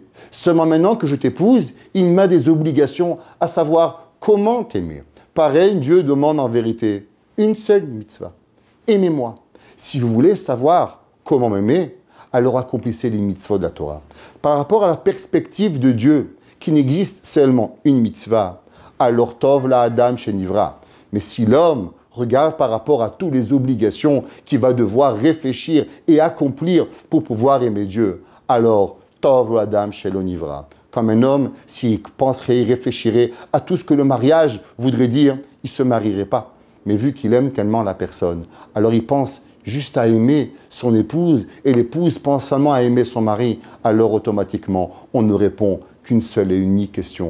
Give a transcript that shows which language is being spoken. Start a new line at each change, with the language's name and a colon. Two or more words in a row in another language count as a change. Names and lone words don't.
French: Seulement maintenant que je t'épouse, il m'a des obligations à savoir comment t'aimer. Pareil, Dieu demande en vérité une seule mitzvah. Aimez-moi. Si vous voulez savoir comment m'aimer, alors accomplissez les mitzvot de la Torah. Par rapport à la perspective de Dieu, qu'il n'existe seulement une mitzvah, alors
Hebrew: טוב לאדם שלא נברא.
French: Mais si l'homme regarde par rapport à toutes les obligations qu'il va devoir réfléchir et accomplir pour pouvoir aimer Dieu, alors
Hebrew: טוב לאדם שלא נברא.
French: Comme un homme, s'il penserait et réfléchirait à tout ce que le mariage voudrait dire, il ne se marierait pas. Mais vu qu'il aime tellement la personne, alors il pense juste à aimer son épouse et l'épouse pense seulement à aimer son mari, alors automatiquement, on ne répond qu'une seule et unique question.